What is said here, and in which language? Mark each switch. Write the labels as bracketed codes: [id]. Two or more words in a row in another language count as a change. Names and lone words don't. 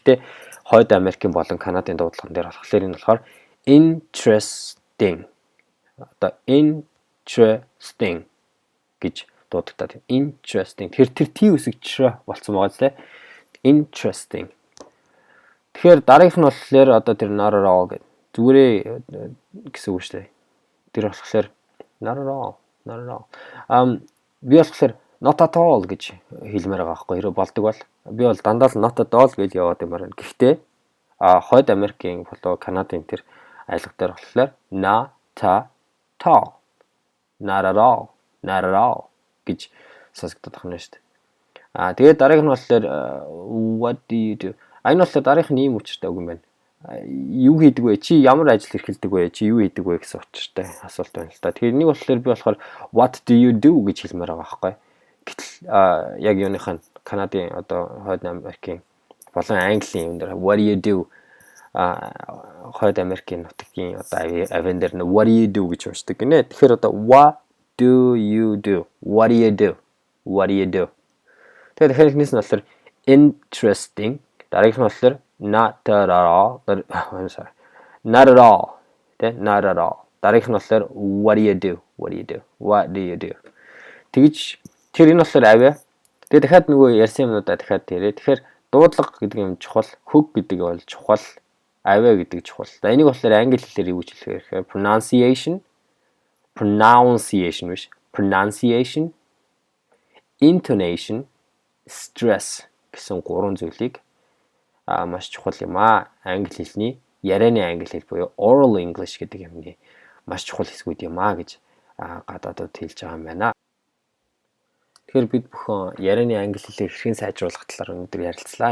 [mn] Гэхдээ Хойд Америкийн болон Канадын дуудлаган дээр болохоор энэ болохоор interesting. Одоо interesting гэж дуудагдаад. Interesting. Тэр T үсэгч болсон байгаа зү. Interesting. Тэгэхээр дараагийнх нь болохоор одоо тэр [en] not at all [mn] гэдэг. Зүгээрээ гэсэн үг шүү дээ. Тэр болохоор [en] not at all. [mn] Би болохоор [en] not at all [mn] гэж хэлмээр байгаа байхгүй хэрэг болдог бол би бол дандаа л [en] not at all [mn] гэж яваад юм байна. Гэхдээ Хойд Америкийн болоо Канадын тэр айлга дээр болохоор [en] not at all [mn] гэж сонсогдоод байна шүү дээ. Тэгээд дараагийнх нь болохоор [en] what do you do? [mn] Энэ болохоор дараагийнх нь ийм учиртай үг юм байна. Юу хийдэг вэ? Чи ямар ажил эрхэлдэг вэ? Чи юу хийдэг вэ гэсэн учиртай асуулт байна л да. Тэгэхээр нэг болохоор би болохоор [en] what do you do [mn] гэж хэлмээр байгаа байхгүй. Гэтэл яг юуныхаа Канадын одоо Хойд Америкийн болон Английн юм дээр [en] what do you do [mn] Хойд Америкийн нутгийн одоо авиан дээр [en] what do you do [mn] гэж уншдаг гинэ. Тэгэхээр одоо [en] what do you do? What do you do? What do you do? [mn] Тэгэхээр эхнээс нь болохоор interesting, дараагийнх нь болохоор [en] not at all. Not at all. Not at all. [mn] Дараагийнх нь болохоор [en] what do you do? What do you do? What do you do? [mn] Тэгж тэр энэ болохоор авиа. Тэгээ дахиад нөгөө ярьсан юмудаа дахиад тэрэ. Тэгэхээр дуудлага гэдэг юм чухал, хөг гэдэг бол чухал, авиа гэдэг чухал. За энийг болохоор англи хэлээр юу гэж хэлэх вэ? [en] Pronunciation, intonation, stress [mn] гэсэн гурван зүйлийг маш чухал юм аа. Англи хэлний ярианы англи хэл буюу [en] oral English [mn] гэдэг юмны маш чухал хэсгүүд юм аа гэж гадаадууд хэлж байгаа юм байна. Тэгэхээр бид бүхэн ярианы англи хэлийг хэрхэн сайжруулах талаар өнөөдөр ярилцлаа.